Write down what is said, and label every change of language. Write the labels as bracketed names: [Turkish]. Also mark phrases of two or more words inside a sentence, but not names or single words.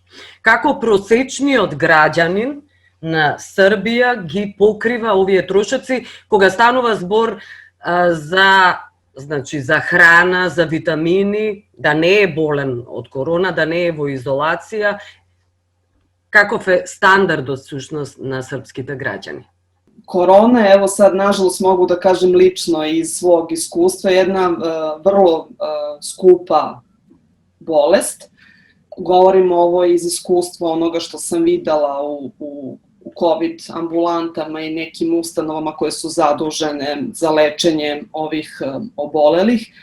[Macedonian] Како просечниот граѓанин на Србија ги покрива овие трошоци кога станува збор за храна, за витамини, да не е болен од корона, да не е во изолација. Каков е стандардот всушност на српските граѓани? [Serbian] Korona, evo sad nažalost mogu da kažem lično iz svog iskustva, jedna vrlo skupa bolest. Govorim ovo iz iskustva onoga što sam videla u COVID ambulantama i nekim ustanovama koje su zadužene za lečenje ovih obolelih.